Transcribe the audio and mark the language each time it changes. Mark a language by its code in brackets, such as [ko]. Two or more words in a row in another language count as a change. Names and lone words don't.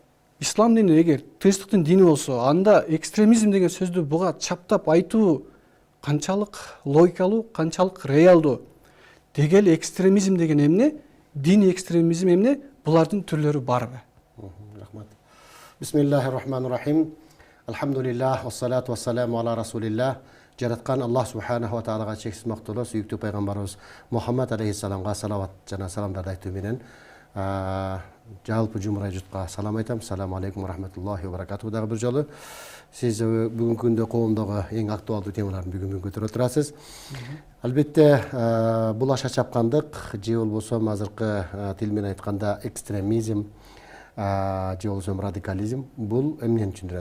[ky] Ислам дини эгер тынчтыктын дини болсо, анда экстремизм деген сөздү буга чаптап айтуу канчалык логикалуу, канчалык реалдуу? Деги эле экстремизм деген эмне? Диний экстремизм эмне? Булардын түрлөрү барбы? Рахмат. [ar] بسم الله الرحمن الرحيم. الحمد لله، والصلاة والسلام على رسول الله. [ky] Жараткан Аллах [ar] سبحانه وتعالى [ky] чексиз мактоолор, сүйүктүү пайгамбарыбыз Мухаммад алейхиссаламга салават жана саламдарды айтуу менен жалпы жумурай журтка салам айтам. [ar] السلام عليكم ورحمة الله وبركاته. [ky] Дагы бир жолу сиз бүгүнкү күндө коомдогу эң актуалдуу темаларды бүгүн көтөрүп турасыз. Албетте бул аша чапкандык же болбосо азыркы тил менен айтканда экстремизм же болбосо радикализм, бул эмнени түшүндүрөт?